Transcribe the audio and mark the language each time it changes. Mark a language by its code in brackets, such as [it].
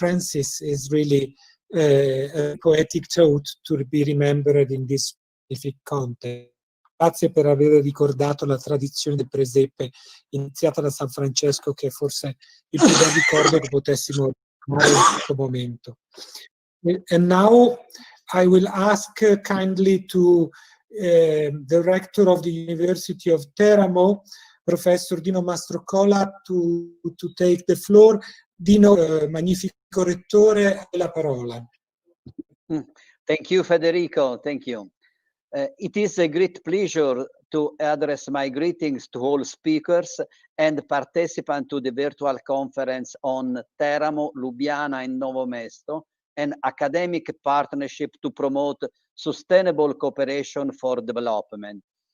[en] Francis is really a poetic thought to be remembered in this specific context. [it] Grazie per aver ricordato la tradizione del presepe iniziata da San Francesco, che è forse il più bel ricordo che potessimo fare in questo momento. [en] And now I will ask kindly to the rector of the University of Teramo, Professor Dino Mastrocola, to take the floor. [it] Dino, magnifico rettore, la parola. [en] Thank you, Federico. Thank you. It is a great pleasure to address my greetings to all speakers and participants to the virtual conference on Teramo, Lubiana and Novo Mesto, an academic partnership to promote sustainable cooperation for development.